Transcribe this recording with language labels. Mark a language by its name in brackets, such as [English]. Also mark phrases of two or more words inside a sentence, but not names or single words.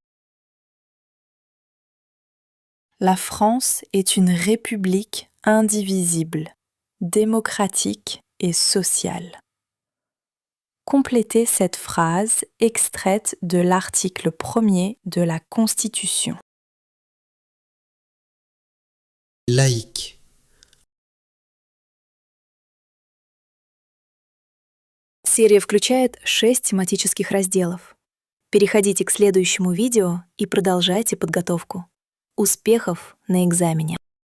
[French] La France est une république indivisible, démocratique et sociale. Complétez cette phrase extraite de l'article 1er de la Constitution. Laïque. [Russian] Серия включает 6 тематических разделов. Переходите к следующему видео и продолжайте подготовку. Успехов на экзамене!